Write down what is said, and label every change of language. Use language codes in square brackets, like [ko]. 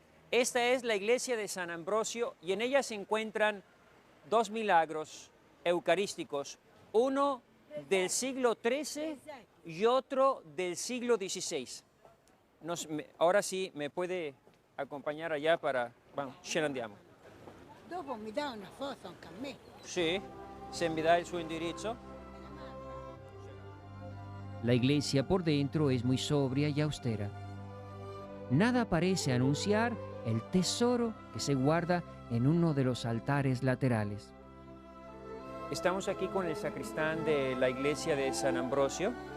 [es] Esta es la iglesia de San Ambrosio y en ella se encuentran dos milagros eucarísticos, uno del siglo XIII y otro del siglo XVI. Ahora sí me puede acompañar allá para... [it] Vamos, ce ne andiamo. Dopo mi dà una foto anche a me. Sí, se mi dà il suo indirizzo. [es] La iglesia por dentro es muy sobria y austera. Nada parece anunciar el tesoro que se guarda en uno de los altares laterales. Estamos aquí con el sacristán de la iglesia de San Ambrosio.